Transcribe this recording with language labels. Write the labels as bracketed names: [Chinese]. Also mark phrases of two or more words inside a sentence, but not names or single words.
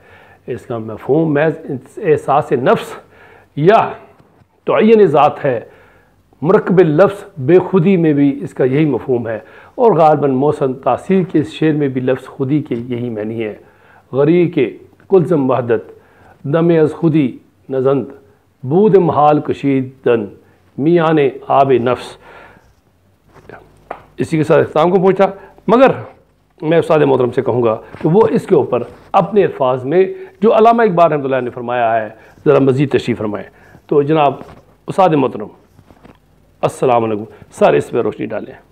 [Urdu] اس کا مفہوم محض احساس نفس یا تعین ذات ہے۔ مرکب لفظ بے خودی میں بھی اس کا یہی مفہوم ہے، اور غالباً محسن تاثیر کے اس شعر میں بھی لفظ خودی کے یہی معنی ہے۔ [Persian] غری کے کلزم وحدت دم از خودی نزند بود محال کشیدن میان آب نفس۔ [Urdu] اسی کے ساتھ اختتام کو پہنچا، مگر میں استاد محترم سے کہوں گا کہ وہ اس کے اوپر اپنے الفاظ میں جو علامہ اقبال رحمۃ اللہ نے فرمایا ہے ذرا مزید تشریح فرمائیں۔ تو جناب استاد محترم [Arabic] السلام علیکم، [Urdu] سر اس پہ روشنی ڈالیں۔